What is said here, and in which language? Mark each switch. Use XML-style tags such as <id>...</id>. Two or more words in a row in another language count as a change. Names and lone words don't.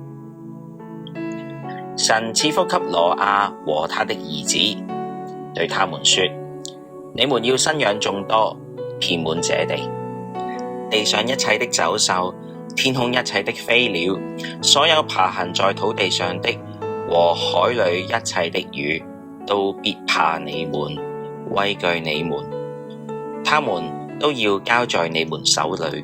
<zh>神賜福給挪亞和他的兒子，對他們說：你們要生養眾多，遍滿這地，地上一切的走獸，天空一切的飛鳥，所有爬行在土地上的和海裏一切的魚，都必怕你們，畏懼你們，他們都要交在你們手裏。</zh>